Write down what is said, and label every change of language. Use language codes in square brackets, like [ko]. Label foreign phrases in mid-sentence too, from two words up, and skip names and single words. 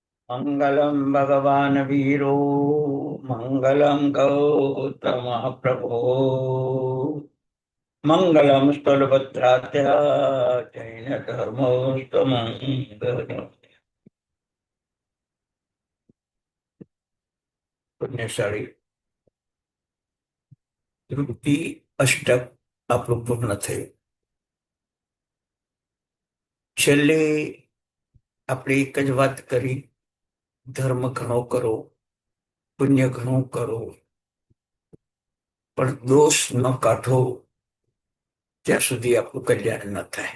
[sa] मंगलम भगवान वीरो मंगलम गौतम प्रभो मंगलम स्थलभद्रात्य जैन धर्मोस्तमंगल। [gu] પુણ્યશાળી તૃપ્તિ અષ્ટક આપણું પૂર્ણ થયું. છેલ્લે આપણે એક જ વાત કરી, ધર્મ ઘણો કરો, પુણ્ય ઘણું કરો, પણ દોષ ન કાઢો ત્યાં સુધી આપણું કલ્યાણ ન થાય.